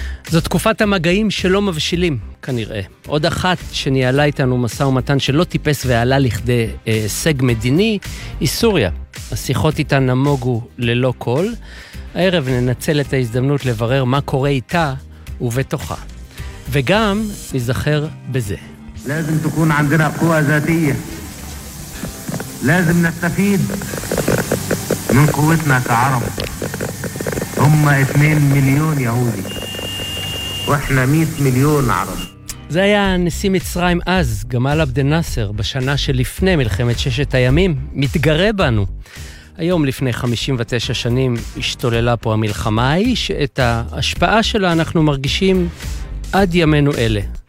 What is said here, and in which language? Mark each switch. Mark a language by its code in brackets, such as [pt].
[he] זו תקופת המגעים שלא מבשילים, כנראה. עוד אחת שניהלה איתנו מסע ומתן שלא טיפס ועלה לכדי הישג מדיני, היא סוריה. השיחות איתה נמוגו ללא קול. הערב ננצל את ההזדמנות לברר מה קורה איתה ובתוכה. וגם נזכר בזה. [ar] لازم تكون عندنا قوة ذاتية لازم نستفيد من قوتنا كعرب هم 2 مليون يهودي واحنا 100 مليون عرب [he] זה היה נשיא מצרים אז, גמאל עבד נאסר, בשנה שלפני מלחמת ששת הימים, מתגרה בנו. היום לפני 59 שנים השתוללה פה המלחמה ההיא, שאת ההשפעה שלה אנחנו מרגישים עד ימינו אלה.